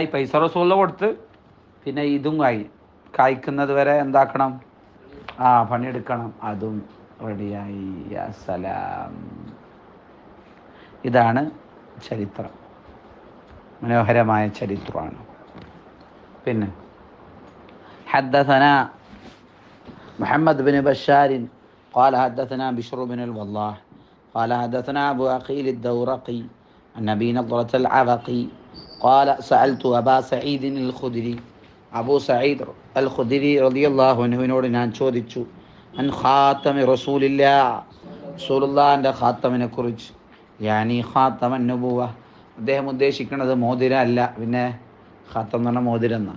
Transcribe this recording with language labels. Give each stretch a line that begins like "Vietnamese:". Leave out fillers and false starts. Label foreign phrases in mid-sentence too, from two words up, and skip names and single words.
Malayalam: പൈസ റസൂലുള്ള കൊടുത്ത്, പിന്നെ ഇതും കായ്ക്കുന്നത് വരെ എന്താക്കണം? പണിയെടുക്കണം. അതും റെഡിയായി.
Arabic: يا سلام.
Malayalam: ഇതാണ് ചരിത്രം. മനോഹരമായ ചരിത്രമാണ്. പിന്നെ
Arabic: حدثنا محمد بن بشار قال حدثنا بشر بن الوضاح قال حدثنا أبو عقيل الدورقي عن أبي نضرة العبقي قال سألت أبا سعيد الخدري,
Malayalam: അബൂ സഈദ് അൽ ഖുദരി
Arabic: رضي الله عنه
Malayalam: ഞാൻ ചോദിച്ചു,
Arabic: عن خاتم رسول الله,
Malayalam: റസൂലുള്ളാഹിന്റെ ഖാത്തമിനെ കുറിച്ച്.
Arabic: يعني خاتم النبوة,
Malayalam: അദ്ദേഹം ഉദ്ദേശിക്കുന്നത് മോതിരം അല്ല, പിന്നെ ഖാത്തം എന്ന് പറഞ്ഞാൽ മോതിരം എന്നാണ്.